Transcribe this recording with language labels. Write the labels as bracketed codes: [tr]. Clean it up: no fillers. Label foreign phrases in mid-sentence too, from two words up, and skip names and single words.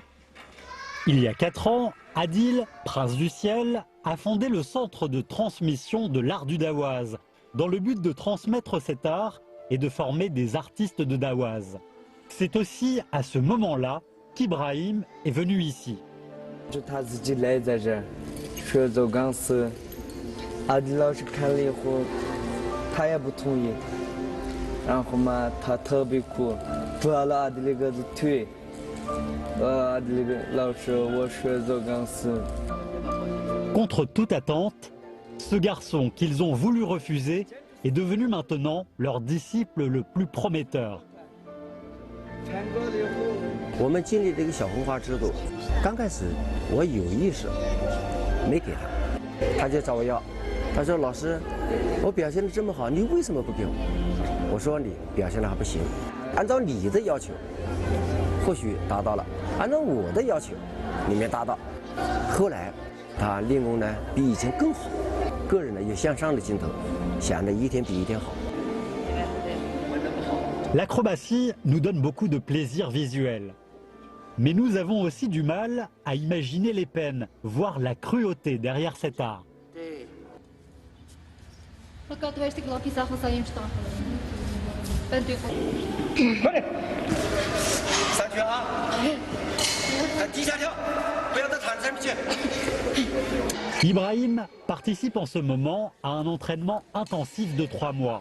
[fr] Il y a 4 ans, Adil, prince du ciel, a fondé le centre de transmission de l'art du dawaz, dans le but de transmettre cet art et de former des artistes de dawaz. C'est aussi à ce moment-là qu'Ibrahim est venu ici. [zh] 是他自己来在这儿学走钢丝，阿迪老师看了以后，他也不同意，然后嘛，他特别哭，抓了阿迪那个腿，阿迪那个老师，我学走钢丝。 [fr] Contre toute attente, ce garçon qu'ils ont voulu refuser est devenu maintenant leur disciple le plus prometteur. [zh] 我们建立这个小红花制度，刚开始我有意识没给他，他就找我要，他说老师，我表现得这么好，你为什么不给我？我说你表现得还不行，按照你的要求，或许达到了，按照我的要求，你没达到。后来他练功呢比以前更好，个人呢有向上的劲头，想着一天比一天好。 [fr] L'acrobatie nous donne beaucoup de plaisir visuel. Mais nous avons aussi du mal à imaginer les peines, voire la cruauté derrière cet art. Ibrahim participe en ce moment à un entraînement intensif de 3 mois.